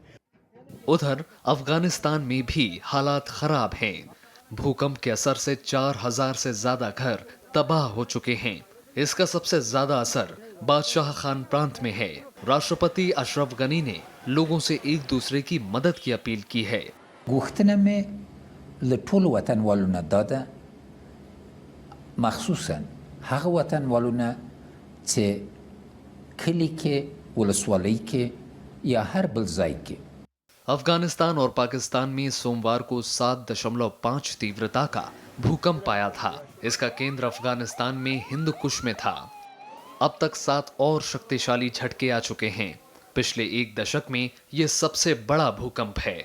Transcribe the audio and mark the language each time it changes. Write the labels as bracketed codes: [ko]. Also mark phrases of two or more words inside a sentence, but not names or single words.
[hi] उधर अफगानिस्तान में भी हालात खराब हैं। भूकंप के असर से 4000 से ज्यादा घर तबाह हो चुके हैं। इसका सबसे ज्यादा असर बादशाह खान प्रांत में है। राष्ट्रपति अशरफ गनी ने लोगों से एक दूसरे की मदद की अपील की है। [ps] غوښتنه مې له ټولو وطنوالو نه دا ده، مخصوصا هغه وطنوالو نه چې کلي کې، ولسوالۍ کې یا هر بل ځای کې [hi] अफगानिस्तान और पाकिस्तान में सोमवार को 7.5 तीव्रता का भूकंप आया था। इसका केंद्र अफगानिस्तान में हिंद कुश में था। अब तक 7 और शक्तिशाली झटके आ चुके हैं। पिछले एक दशक में यह सबसे बड़ा भूकंप है।